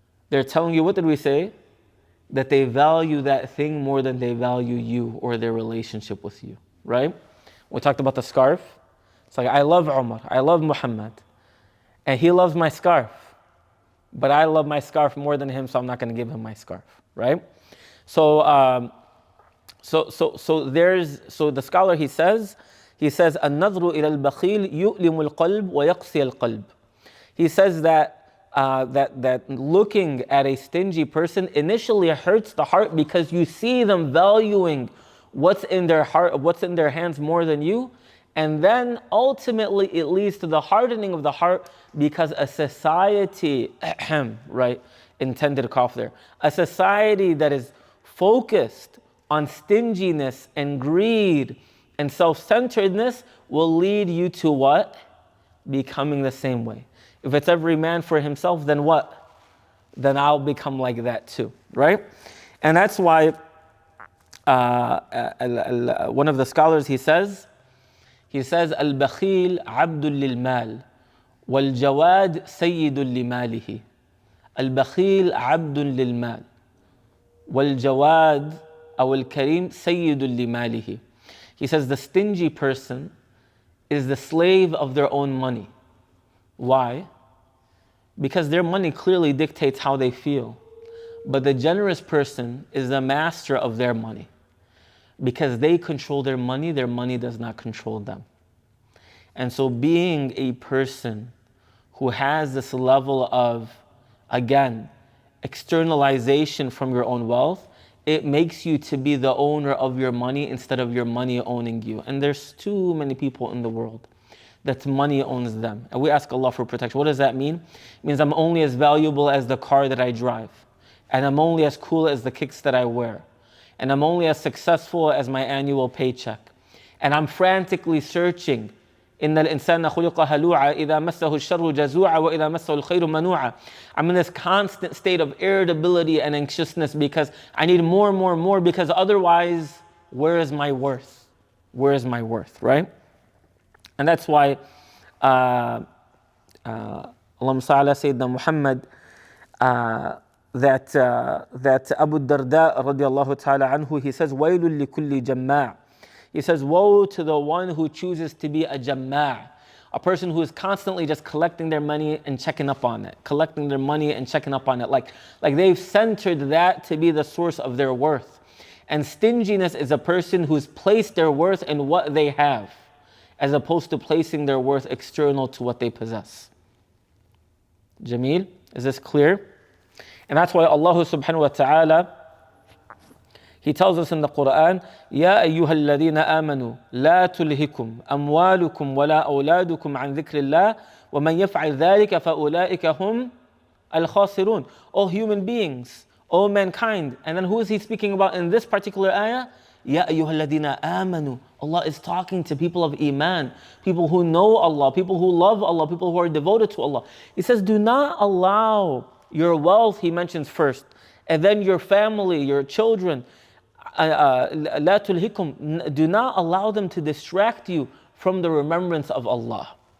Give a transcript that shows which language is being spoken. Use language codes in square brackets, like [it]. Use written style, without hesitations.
[en] They're telling you, what did we say? That they value that thing more than they value you or their relationship with you, right? We talked about the scarf. It's like, I love Umar, I love Muhammad, and he loves my scarf, but I love my scarf more than him, so I'm not going to give him my scarf, right? So the scholar, he says, [ar] النظر إلى البخيل يؤلم القلب ويقسي القلب. [en] He says that looking at a stingy person initially hurts the heart because you see them valuing what's in their heart, what's in their hands more than you. And then ultimately it leads to the hardening of the heart because a society, right, intended cough there, a society that is focused on stinginess and greed and self-centeredness will lead you to what? Becoming the same way. If it's every man for himself, then what? Then I'll become like that too, right? And that's why one of the scholars, he says, [ar] البخيل عبد للمال والجواد سيد لماله. البخيل عبد للمال والجواد أو الكريم سيد لماله. [en] He says the stingy person is the slave of their own money. Why? Because their money clearly dictates how they feel. But the generous person is the master of their money. Because they control their money does not control them. And so being a person who has this level of, again, externalization from your own wealth, it makes you to be the owner of your money instead of your money owning you. And there's too many people in the world that money owns them. And we ask Allah for protection. What does that mean? It means I'm only as valuable as the car that I drive. And I'm only as cool as the kicks that I wear. And I'm only as successful as my annual paycheck. and I'm frantically searching. [ar] إن الإنسان خلق هلوعا إذا مسه الشر جزوعا وإذا مسه الخير منوعا. [en] I'm in this constant state of irritability and anxiousness because I need more and more and more, because otherwise, where is my worth? Where is my worth, right? And that's why Allahumma salli ala Sayyidina Muhammad, that Abu Darda radiallahu ta'ala anhu, he says, [ar] وَيْلٌ لِكُلِّ جَمَّاعٍ. [en] He says, woe to the one who chooses to be a jamma', a person who is constantly just collecting their money and checking up on it, collecting their money and checking up on it. Like they've centered that to be the source of their worth. And stinginess is a person who's placed their worth in what they have, as opposed to placing their worth external to what they possess. Jameel, is this clear? And that's why Allah subhanahu wa ta'ala, He tells us in the Qur'an, [ar] يَا أَيُّهَا الَّذِينَ آمَنُوا لَا تُلْهِكُمْ أَمْوَالُكُمْ وَلَا أَوْلَادُكُمْ عَنْ ذِكْرِ اللَّهِ وَمَنْ يَفْعَلْ ذَلِكَ فَأُولَٰئِكَ هُمْ الْخَاسِرُونَ. [en] O human beings, O mankind. And then who is He speaking about in this particular ayah? [ar] يَا أَيُّهَا الَّذِينَ آمَنُوا. [en] Allah is talking to people of Iman, people who know Allah, people who love Allah, people who are devoted to Allah. He says, do not allow your wealth, He mentions first, and then your family, your children, [ar] لا تلهكم, [en] do not allow them to distract you from the remembrance of Allah.